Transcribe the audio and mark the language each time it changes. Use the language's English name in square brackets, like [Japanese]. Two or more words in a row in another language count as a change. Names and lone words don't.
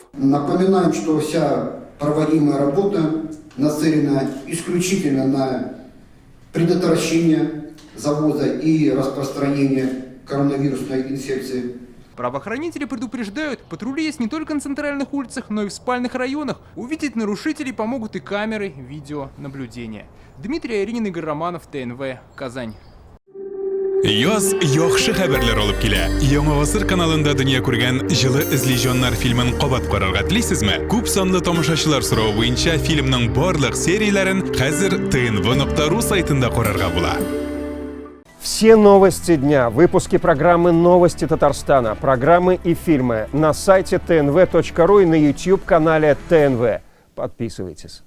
[Russian] Напоминаем, что вся проводимая работа нацелена исключительно на предотвращение завоза и распространения коронавирусной инфекции. Правоохранители предупреждают, патрули есть не только на центральных улицах, но и в спальных районах. Увидеть нарушителей помогут и камеры видеонаблюдения. Дмитрий Аяринин, Игорь Романов, ТНВ, Казань. [Tatar] Яз яхшы хәбәрләр алып килә. Яңа гасыр каналында дөнья күргән җылы эзлижоннар фильмын кабат карарга телисезме? Күп санлы тамашачылар соравы буенча фильмның барлык серияләрен хәзер tnv.ru сайтында карарга була. [Russian] Все новости дня, выпуски программы «Новости Татарстана», программы и фильмы на сайте tnv.ru и на YouTube-канале ТНВ. Подписывайтесь.